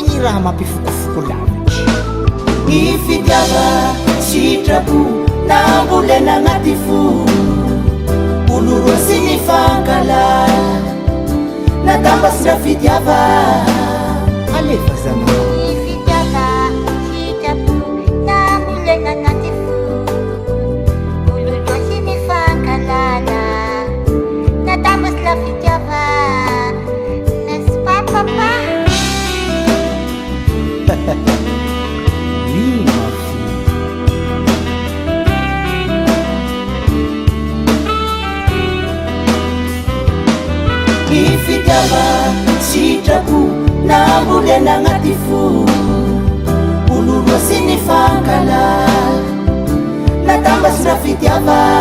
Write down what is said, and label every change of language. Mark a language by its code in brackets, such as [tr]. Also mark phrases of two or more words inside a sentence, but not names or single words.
[mg] raha mampifokofoko lavitry. Ny fitiava sitrapo nambolena agnaty fo, olo roa sy ny fankalala natambasy ra fitiava alefa zana. Ny fitiava sitrapo nambolena agnaty fo, olo roa sy ny fankalala natambasy ra fitiava. [fr] N'est-ce pas papa? Oui, ma fille. [mg] Ny fitiava sitrapo nambolena agnaty fo, olo roa sy ny fankalala natambasy ra fitiava.